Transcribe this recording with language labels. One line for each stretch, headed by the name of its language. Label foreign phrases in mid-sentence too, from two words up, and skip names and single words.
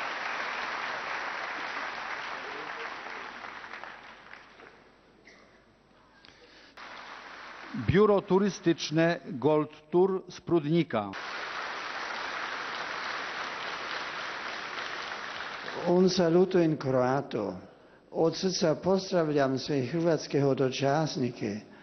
Polish: Biuro turystyczne Gold Tour z Prudnika.
Italian: Un saluto in croato.
Croatian: Od srca pozdravljam sve hrvatske hodočasnike.